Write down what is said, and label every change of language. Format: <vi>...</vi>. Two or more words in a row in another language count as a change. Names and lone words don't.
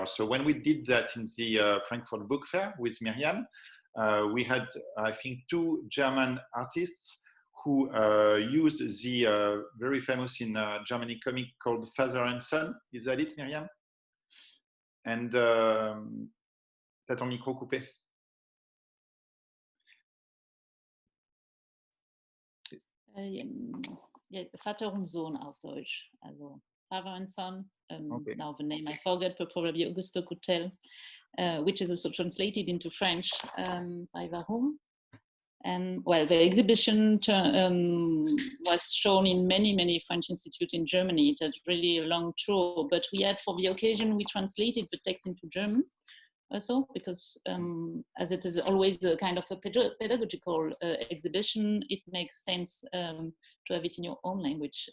<en>So when we did that in the Frankfurt Book Fair with Miriam, we had, I think, 2 German artists who used the very famous in Germany comic called Father and Son. Is that it, Miriam? And</en> <fr>t'as ton micro coupé.</fr> <de>Ja, Vater und Sohn auf Deutsch.</de> <en>Also Father and Son. Okay. Now the name I forget, but probably Augusto could tell, which is also translated into French by Varum. And well, the exhibition was shown in many French institutes in Germany. It had really a long tour, but we had, for the occasion, we translated the text into German also, because as it is always a kind of a pedagogical exhibition, it makes sense to have it in your own language.</en>